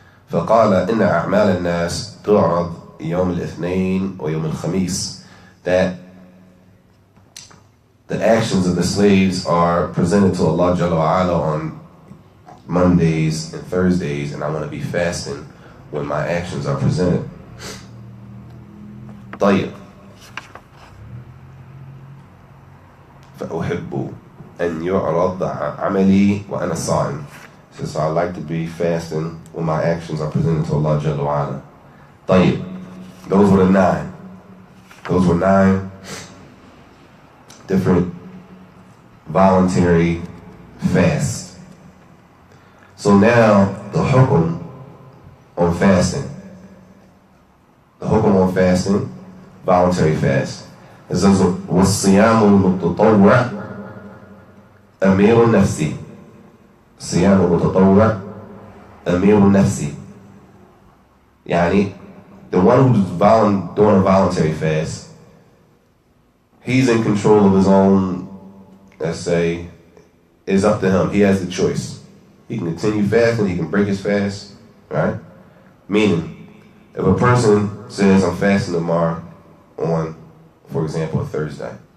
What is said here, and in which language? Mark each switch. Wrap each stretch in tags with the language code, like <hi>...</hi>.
<ar>فقال إن أعمال الناس تعرض يوم الاثنين ويوم الخميس,</ar> <en>that the actions of the slaves are presented to Allah Jalla wa Ala on Mondays and Thursdays, and I want to be fasting when my actions are presented.</en> <ar>طيب, فأحب أن يعرض عملي وأنا صائم.</ar> <en>So I like to be fasting when my actions are presented to Allah Jalla wa Ala. طيب, those were the 9. Those were 9 different voluntary fasts. So now the hukum on fasting. The hukum on fasting, voluntary fast. It says,</en> <ar>وَالصِّيَامُ الْمُتَطَوَّعِ أَمِيرُ النَّفْسِ. صيام المتطوع أمير النفس.</ar> <en>يعني the one who's doing a voluntary fast, he's in control of his own, let's say, it's up to him. He has the choice. He can continue fasting, he can break his fast, right? Meaning, if a person says, I'm fasting tomorrow on, for example, a Thursday.</en>